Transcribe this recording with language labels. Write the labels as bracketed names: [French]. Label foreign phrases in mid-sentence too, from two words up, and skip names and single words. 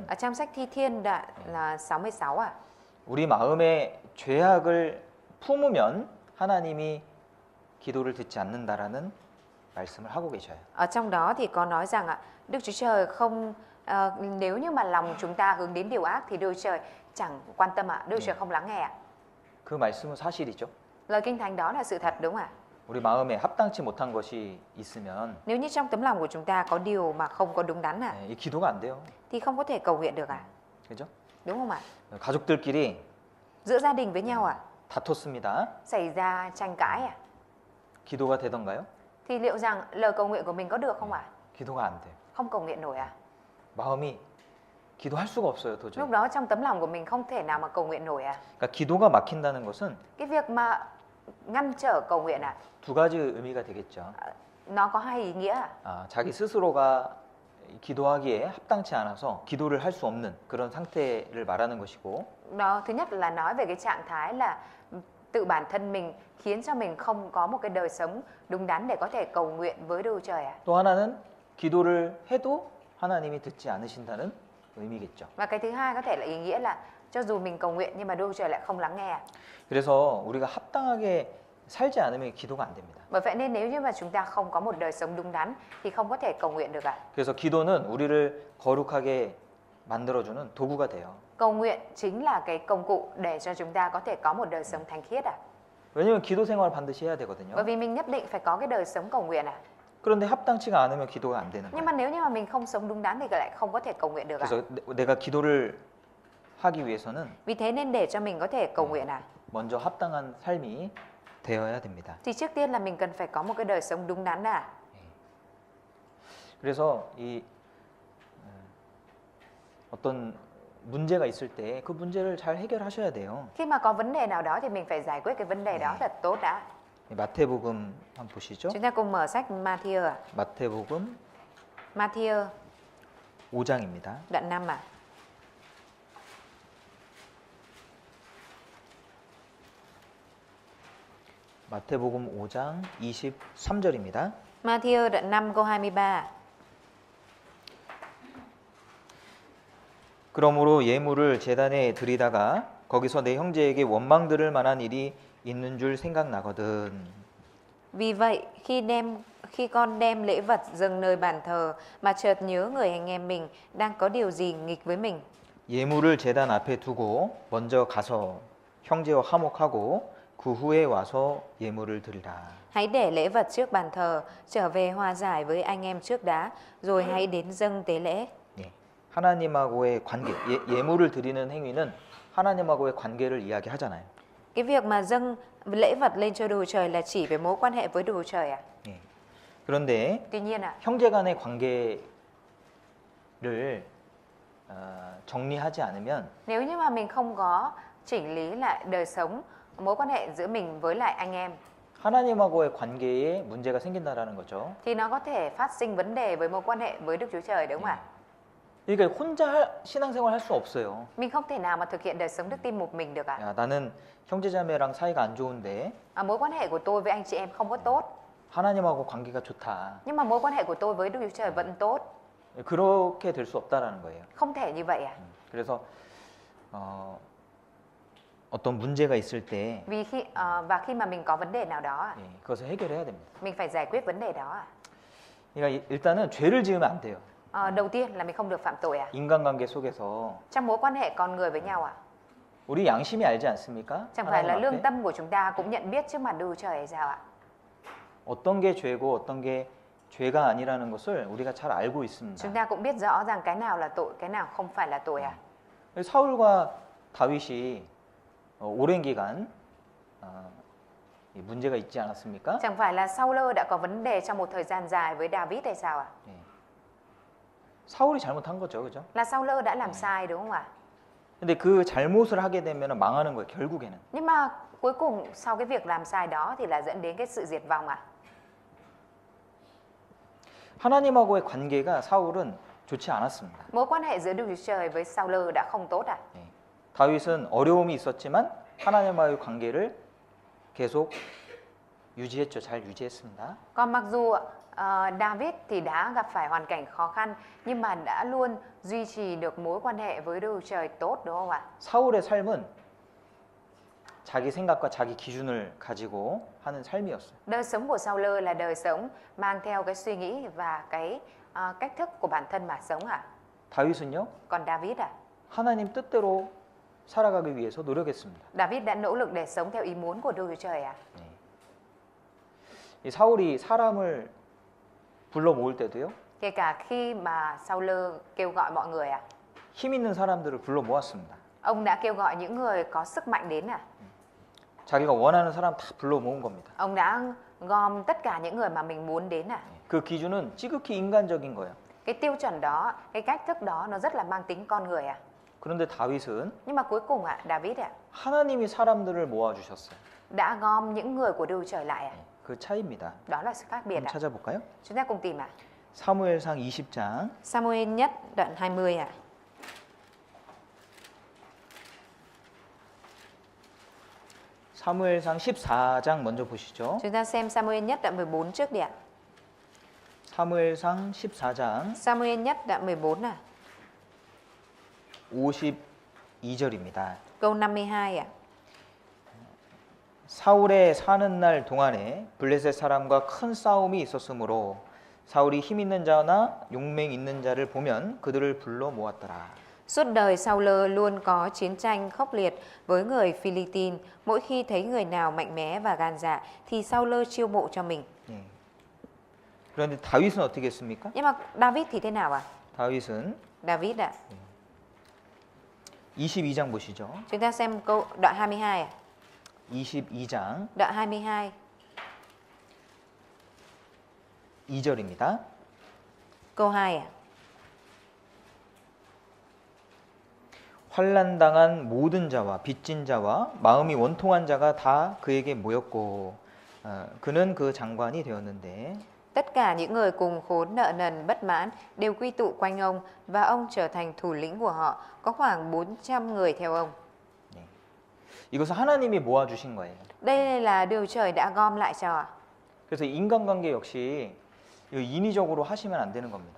[Vietnamese] Ở trong sách Thi Thiên đoạn là 66 à? [Korean] 우리 마음에 죄악을 품으면 하나님이 기도를 듣지 않는다라는 말씀을 하고 계셔요. [Vietnamese] Ở trong đó thì có nói rằng ạ, Đức Chúa Trời không nếu như mà lòng chúng ta hướng đến điều ác thì Đức Chúa Trời chẳng quan tâm ạ, Đức Chúa Trời không lắng nghe ạ. [Korean] 그 말씀은 사실이죠. [Vietnamese] Lời Kinh Thánh đó là sự thật đúng không ạ? [Korean] 우리 마음에 합당치 못한 것이 있으면 [Vietnamese] Nếu như trong tấm lòng của chúng ta có điều mà không có đúng đắn ạ, [Korean] 이 기도가 안 돼요. [Vietnamese] thì không có thể cầu nguyện được ạ. [Korean] 그죠? [Vietnamese] Đúng không ạ? [Korean] 가족들끼리 [Vietnamese] Giữa gia đình với nhau ạ, [Korean] 다퉜습니다. [Vietnamese] xảy ra tranh cãi ạ, [Korean] 기도가 되던가요? [Vietnamese] thì liệu rằng lời cầu nguyện của mình có được không ạ? [Korean] 기도가 안 돼요. [Vietnamese] Không cầu nguyện nổi ạ. [Korean] 마음이 기도할 수가 없어요, 도저히. [Vietnamese] Lúc đó trong tấm lòng của mình không thể nào mà cầu nguyện nổi ạ. [Korean] 그러니까 기도가 막힌다는 것은 [Vietnamese] Cái việc mà ngăn trở cầu nguyện ạ, [Korean] 두 가지 의미가 되겠죠. [Vietnamese] nó có hai ý nghĩa ạ. [Korean] 자기 스스로가 기도하기에 합당치 않아서 기도를 할 수 없는 그런 상태를 말하는 것이고, [Vietnamese] Đó, thứ nhất là nói về cái trạng thái là tự bản thân mình khiến cho mình không có một cái đời sống đúng đắn để có thể cầu nguyện với Đức Chúa Trời ạ. [Korean] 또 하나는 기도를 해도 하나님이 듣지 않으신다는 의미겠죠. [Vietnamese] Và cái thứ hai có thể là ý nghĩa là cho dù mình cầu nguyện nhưng mà Đức Chúa Trời lại không lắng nghe ạ. [Korean] 그래서 우리가 합당하게 살지 않으면 기도가 안 됩니다. [Vietnamese] Bởi vậy nên nếu như mà chúng ta không có một đời sống đúng đắn thì không có thể cầu nguyện được ạ. [Korean] 그래서 기도는 우리를 거룩하게 만들어주는 도구가 돼요. [Vietnamese] Cầu nguyện chính là cái công cụ để cho chúng ta có thể có một đời sống thánh khiết ạ. [Korean] 왜냐면 기도 생활 반드시 해야 되거든요. [Vietnamese] Bởi vì mình nhất định phải có cái đời sống cầu nguyện ạ. [Korean] 그런데 합당치가 않으면 기도가 안 되는 [Vietnamese] Nhưng [Korean] 거예요. [Vietnamese] mà nếu như mà mình không sống đúng đắn thì lại không có thể cầu nguyện được ạ. [Korean] 그래서 내가 기도를 하기 위해서는 [Vietnamese] Vì thế nên để cho mình có thể cầu nguyện ạ, [Korean] 먼저 합당한 삶이 되어야 됩니다. [Vietnamese] thì trước tiên là mình cần phải có một cái đời sống đúng đắn ạ. [Korean] 그래서 이 어떤 문제가 있을 때 그 문제를 잘 해결하셔야 돼요. [Vietnamese] Khi mà có vấn đề nào đó thì mình phải giải quyết cái vấn đề đó thật tốt đã. [Korean] 마태복음 한번 보시죠. [Vietnamese] Chúng ta cùng mở sách Matthew ạ. [Korean] 마태복음 [Vietnamese] Matthew [Korean] 5장입니다. [Vietnamese] đoạn 5 ạ. [Korean] 마태복음 5장 23절입니다. [Vietnamese] Matthew đoạn 5 câu 23. [Korean] 그러므로 예물을 제단에 드리다가 거기서 내 형제에게 원망 들을 만한 일이 있는 줄 생각나거든. [Vietnamese] Vì vậy khi con đem lễ vật dâng nơi bàn thờ mà chợt nhớ người anh em mình đang có điều gì nghịch với mình, [Korean] 예물을 제단 앞에 두고 먼저 가서 형제와 화목하고 그 후에 와서 예물을 드리라. [Vietnamese] hãy để lễ vật trước bàn thờ, trở về hòa giải với anh em trước đã, rồi hãy đến dâng tế lễ. [Korean] 예, 하나님하고의 관계, 예물을 드리는 행위는 하나님하고의 관계를 이야기하잖아요. [Vietnamese] Cái việc mà dâng lễ vật lên cho Đức Chúa Trời là chỉ về mối quan hệ với Đức Chúa Trời ạ. [Korean] 예. 그런데 [Vietnamese] Tuy nhiên ạ, [Korean] 형제 간의 관계를 정리하지 않으면 [Vietnamese] nếu như mà mình không có chỉnh lý lại đời sống, mối quan hệ giữa mình với lại anh em, [Korean] 하나님하고의 관계에 문제가 생긴다라는 거죠. [Vietnamese] thì nó có thể phát sinh vấn đề với mối quan hệ với Đức Chúa Trời đúng không ạ? [Korean] 그러니까 혼자 신앙생활 할 수 없어요. [Vietnamese] Mình không thể nào mà thực hiện đời sống đức tin một mình được ạ. [Korean] 야, 나는 형제자매랑 사이가 안 좋은데 [Vietnamese] Mối quan hệ của tôi với anh chị em không có tốt, [Korean] 하나님하고 관계가 좋다. [Vietnamese] nhưng mà mối quan hệ của tôi với Đức Chúa Trời vẫn tốt. [Korean] 그렇게 될 수 없다라는 거예요. [Vietnamese] Không thể như vậy ạ. [Korean] 그래서 어떤 문제가 있을 때 [Vietnamese] Vì khi mà mình có vấn đề nào đó, [Korean] 그것을 해결해야 됩니다. [Vietnamese] mình phải giải quyết vấn đề đó ạ. [Korean] 그러니까 일단은 죄를 지으면 안 돼요. [Vietnamese] Đầu tiên là mình không được phạm tội ạ. [Korean] 인간관계 속에서 [Vietnamese] Trong mối quan hệ con người với nhau ạ. [Korean] 우리 양심이 알지 않습니까? [Vietnamese] Chẳng phải là [Korean] 하나님 [Vietnamese] lương [Korean] 앞에 [Vietnamese] tâm của chúng ta cũng nhận biết trước mặt Đức Chúa Trời hay sao ạ? [Korean] 어떤 게 죄고 어떤 게 죄가 아니라는 것을 우리가 잘 알고 있습니다. [Vietnamese] Chúng ta cũng biết rõ rằng cái nào là tội, cái nào không phải là tội ạ. [Korean] 사울과 다윗이 오랜 기간 문제가 있지 않았습니까? [Vietnamese] Chẳng phải là Saul đã có vấn đề trong một thời gian dài với David hay sao ạ? [Korean] 사울이 잘못한 거죠, 그죠? [Vietnamese] Là Saul đã làm sai đúng không ạ? [Korean] 근데 그 잘못을 하게 되면 망하는 거예요, 결국에는. [Vietnamese] Nhưng mà cuối cùng sau cái việc làm sai đó thì là dẫn đến cái sự diệt vong ạ. [Korean] 하나님하고의 관계가 사울은 좋지 않았습니다. [Vietnamese] Mối quan hệ giữa Đức Chúa Trời với Saul đã không tốt ạ. [Korean] 다윗은 어려움이 있었지만 하나님과의 관계를 계속 유지했죠. 잘 유지했습니다. [Vietnamese] Còn mặc dù David thì đã gặp phải hoàn cảnh khó khăn nhưng mà đã luôn duy trì được mối quan hệ với Đức Chúa Trời tốt, đúng không ạ? [Korean] 사울의 삶은 자기 생각과 자기 기준을 가지고 하는 삶이었어요. [Vietnamese] Đời sống của Saul là đời sống mang theo cái suy nghĩ và cái cách thức của bản thân mà sống ạ. [Korean] 다윗은요, [Vietnamese] Còn David [Korean] 하나님 뜻대로 살아가기 위해서 노력했습니다. [Vietnamese] David đã nỗ lực để sống theo ý muốn của Đức Chúa Trời ạ. [Korean] 이 사울이 사람을 불러 모을 때도요, [Vietnamese] Kể cả khi mà Saul kêu gọi mọi người [Korean] 힘 있는 사람들을 불러 모았습니다. [Vietnamese] ông đã kêu gọi những người có sức mạnh đến [Korean] 자기가 원하는 사람 다 불러 모은 겁니다. [Vietnamese] Ông đã gom tất cả những người mà mình muốn đến [Korean] 그 기준은 지극히 인간적인 거예요. [Vietnamese] Cái tiêu chuẩn đó, cái cách thức đó nó rất là mang tính con người [Korean] 그런데 다윗은 [Vietnamese] Nhưng mà cuối cùng David [Korean] 하나님이 사람들을 모아 주셨어요. [Vietnamese] đã gom những người của Đức Chúa Trời lại [Korean] 그 차이입니다. [Vietnamese] Đó là sự khác biệt [Korean] 한번 찾아볼까요? [Vietnamese] Chúng ta cùng tìm [Korean] 사무엘상 20장 [Vietnamese] Samuel nhất đoạn 20 [Korean] 사무엘상 14장 먼저 보시죠. [Vietnamese] Chúng ta xem Samuel nhất đoạn 14 trước đi [Korean] 사무엘상 14장 [Vietnamese] Samuel nhất đoạn 14 [Korean] 52절입니다. [Vietnamese] câu 52 [Korean] 사울의 사는 날 동안에 블레셋 사람과 큰 싸움이 있었으므로 사울이 힘 있는 자나 용맹 있는 자를 보면 그들을 불러 모았더라. [Vietnamese] Suốt đời Saul luôn có chiến tranh khốc liệt với người Philippines. Mỗi khi thấy người nào mạnh mẽ và gan dạ thì Saul chiêu mộ cho mình. [Korean] 예. 그런데 다윗은 어떻게 했습니까? [Vietnamese] Nhưng mà David thì thế nào [Korean] 다윗은 [Vietnamese] David [Korean] 22장 보시죠. [Vietnamese] Chúng ta xem câu đoạn 22 [Korean] 22장 [Vietnamese] Đoạn 22 [Korean] 2절입니다. [Vietnamese] câu 2 [Korean] 환난당한 모든 자와 빚진 자와 마음이 원통한 자가 다 그에게 모였고 그는 그 장관이 되었는데 [Vietnamese] Tất cả những người cùng khốn nợ nần bất mãn đều quy tụ quanh ông và ông trở thành thủ lĩnh của họ. Có khoảng 400 người theo ông. [Korean] 이것은 하나님이 모아주신 거예요. [Vietnamese] Đây là điều trời đã gom lại cho. [Korean] 그래서 인간관계 역시 이거 인위적으로 하시면 안 되는 겁니다.